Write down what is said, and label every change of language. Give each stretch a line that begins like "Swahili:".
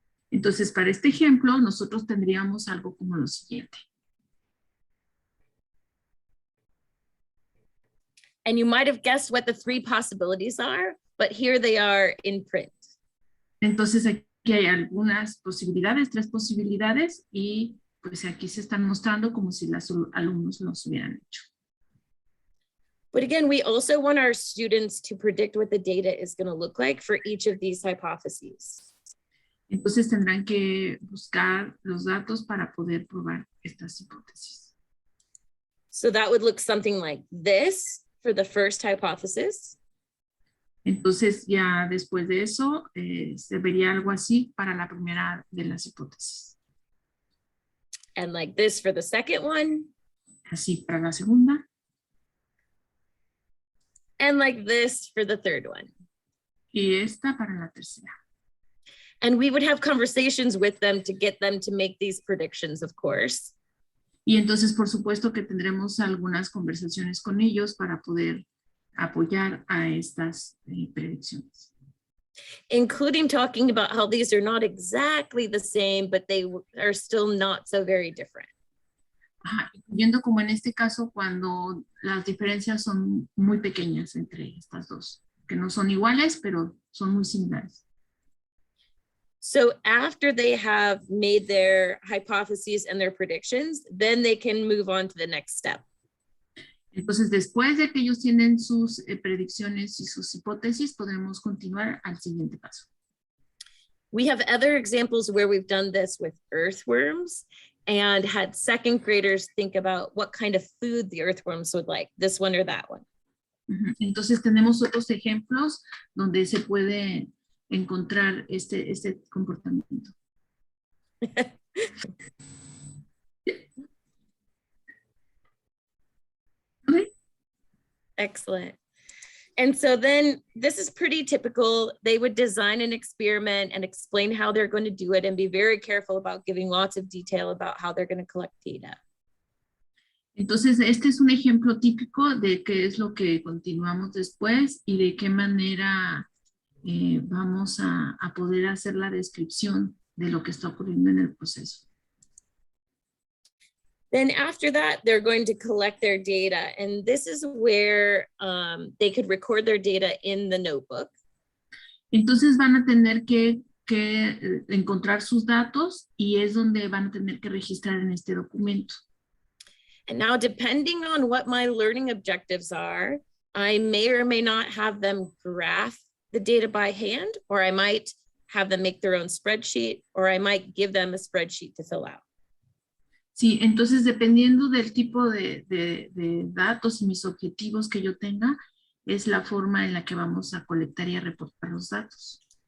Spanish: Entonces, para este ejemplo, nosotros tendríamos algo como lo siguiente.
English: And you might have guessed what the three possibilities are, but here they are in print.
Spanish: Entonces, aquí hay algunas posibilidades, 3 posibilidades, y pues aquí se están mostrando como si los alumnos los hubieran hecho.
English: But again, we also want our students to predict what the data is going to look like for each of these hypotheses.
Spanish: Entonces tendrán que buscar los datos para poder probar estas hipótesis.
English: So that would look something like this for the first hypothesis.
Spanish: Entonces ya después de eso se vería algo así para la primera de las hipótesis.
English: And like this for the second one.
Spanish: Así para la segunda.
English: And like this for the third one.
Spanish: Y esta para la tercera.
English: And we would have conversations with them to get them to make these predictions, of course.
Spanish: Y entonces, por supuesto que tendremos algunas conversaciones con ellos para poder apoyar a estas predicciones.
English: Including talking about how these are not exactly the same, but they are still not so very different.
Spanish: Ajá, incluyendo como en este caso cuando las diferencias son muy pequeñas entre estas dos, que no son iguales, pero son muy similares.
English: So after they have made their hypotheses and their predictions, then they can move on to the next step.
Spanish: Entonces, después de que ellos tienen sus predicciones y sus hipótesis, podremos continuar al siguiente paso.
English: We have other examples where we've done this with earthworms and had second graders think about what kind of food the earthworms would like, this one or that one.
Spanish: Entonces, tenemos otros ejemplos donde se puede encontrar este comportamiento. Okay.
English: Excellent. And so then this is pretty typical. They would design an experiment and explain how they're going to do it and be very careful about giving lots of detail about how they're going to collect data.
Spanish: Entonces, este es un ejemplo típico de qué es lo que continuamos después y de qué manera vamos a poder hacer la descripción de lo que está ocurriendo en el proceso.
English: Then after that, they're going to collect their data. And this is where they could record their data in the notebook.
Spanish: Entonces van a tener que encontrar sus datos y es donde van a tener que registrar en este documento.
English: And now, depending on what my learning objectives are, I may or may not have them graph the data by hand, or I might have them make their own spreadsheet, or I might give them a spreadsheet to fill out.
Spanish: Sí, entonces dependiendo del tipo de datos y mis objetivos que yo tenga, es la forma en la que vamos a colectar y a reportar los datos.